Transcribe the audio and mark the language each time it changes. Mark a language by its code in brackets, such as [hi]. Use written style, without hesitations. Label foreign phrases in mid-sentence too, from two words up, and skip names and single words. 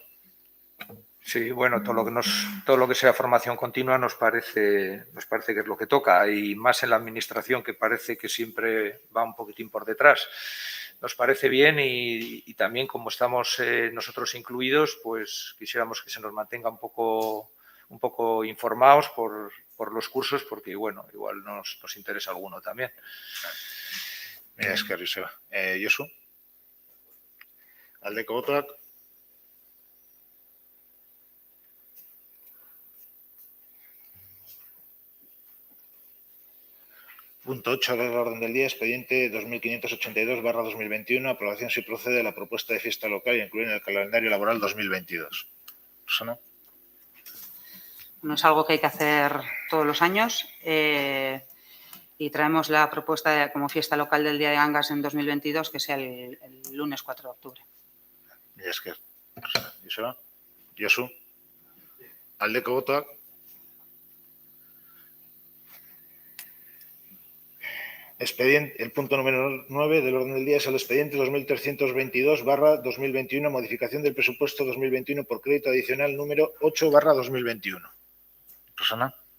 [es] Sí, bueno, todo lo que sea formación continua nos parece que es lo que toca, y más en la administración, que parece que siempre va un poquitín por detrás. Nos parece bien y también, como estamos nosotros incluidos, pues quisiéramos que se nos mantenga un poco informados por los cursos, porque bueno, igual nos interesa alguno también. Mira, es que Joseba. Josu. [eu] Aldeko botoak. [es] Punto 8 del orden del día, expediente 2582/2021, aprobación si procede de la propuesta de fiesta local y incluir en el calendario laboral 2022. ¿Rosana? No es algo que hay que hacer todos los años y traemos la propuesta como fiesta local del Día de Gangas en 2022, que sea el lunes 4 de octubre. [eu] Mila esker. Rosana. Joseba. Josu. Aldeko botoak. [es] El punto número 9 del orden del día es el expediente 2322/2021, modificación del presupuesto 2021 por crédito adicional número 8/2021. Rosana.